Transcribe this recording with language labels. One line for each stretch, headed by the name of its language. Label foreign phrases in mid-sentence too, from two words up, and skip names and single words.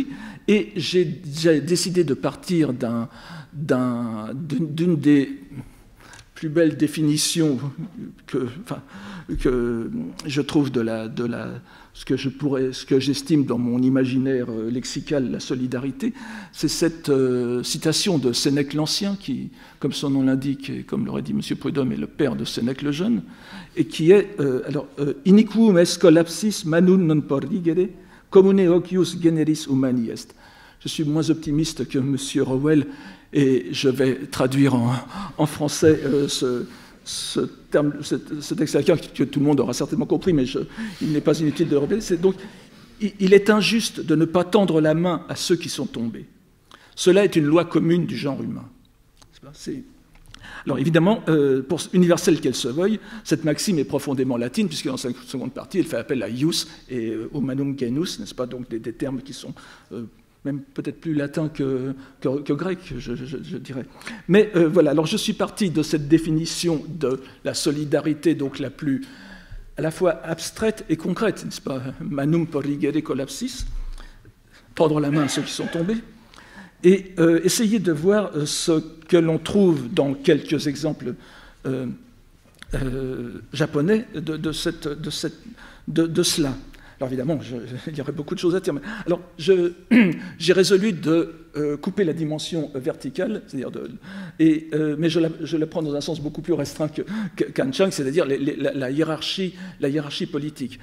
French: Et j'ai décidé de partir d'une des plus belles définitions que je trouve ce que j'estime dans mon imaginaire lexical la solidarité, c'est cette citation de Sénèque l'Ancien, qui, comme son nom l'indique, et comme l'aurait dit M.
Latin: Prudhomme,
French: est le père de Sénèque le Jeune, et qui est
Latin: Iniquum est collapsis manum non porrigere, commune ocius generis humani est.
French: Je suis moins optimiste que M. Rowell, et je vais traduire en français cet texte que tout le monde aura certainement compris, mais il n'est pas inutile de le répéter. Donc, il est injuste de ne pas tendre la main à ceux qui sont tombés. Cela est une loi commune du genre humain. Alors évidemment, pour universelle qu'elle se veuille, cette maxime est profondément latine, puisque dans sa seconde partie, elle fait appel à ius et
Latin: humanum genus,
French: n'est-ce pas, donc des termes qui sont même peut-être plus latin que grec, je dirais. Mais voilà, alors je suis parti de cette définition de la solidarité, donc la plus à la fois abstraite et concrète, n'est-ce pas?
Latin: Manum porrigere collapsis,
French: tendre la main à ceux qui sont tombés, et essayer de voir ce que l'on trouve dans quelques exemples japonais de cela. Alors évidemment, il y aurait beaucoup de choses à dire. Alors j'ai résolu de couper la dimension verticale, c'est-à-dire mais je la prends dans un sens beaucoup plus restreint qu'Han Chang, c'est-à-dire la hiérarchie politique.